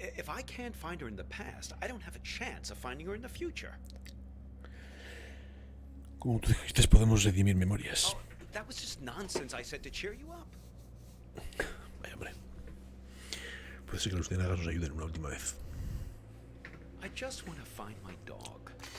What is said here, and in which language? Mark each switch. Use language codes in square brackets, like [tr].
[en] If I can't find her in the past, I don't have a chance of finding her in the future. [es] Como tú dijiste, podemos redimir memorias. [en] Oh, that was just nonsense I said to cheer you up. [es] Vaya, hombre. Puede ser que los ciénagas nos ayuden una última vez. [en] I just want to find my dog.